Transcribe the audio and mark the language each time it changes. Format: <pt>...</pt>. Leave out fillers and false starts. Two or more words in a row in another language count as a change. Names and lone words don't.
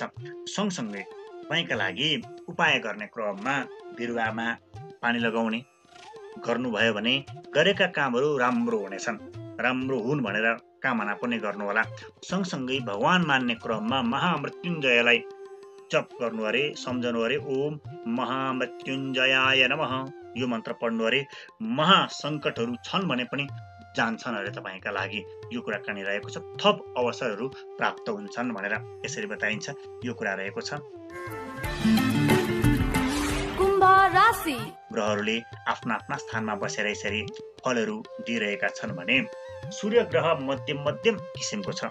<ne>सँगसँगै तपाईँका लागि उपाय गर्ने क्रममा बिरुवामा पानी लगाउने गर्नुभयो भने गरेका कामहरू राम्रो हुनेछन्, राम्रो हुन् भनेर कामना पनि गर्नुहोला। सँगसँगै भगवान मान्ने क्रममा महामृत्युञ्जयलाई जप गर्नु अरे, सम्झनु अरे।</ne> <sa>ओम महामृत्युञ्जयाय नमः</sa> <ne>यो मन्त्र पढ्नु अरे। महासङ्कटहरू छन् भने पनि जान्छन् अरे तपाईँका लागि, यो कुरा कहाँ रहेको छ। थप अवसरहरू प्राप्त हुन्छन् भनेर यसरी बताइन्छ, यो कुरा रहेको छ। कुम्भ राशि ग्रहहरूले आफ्ना आफ्ना स्थानमा बसेर यसरी फलहरू दिइरहेका छन् भने सूर्य ग्रह मध्यम किसिमको छ।</ne>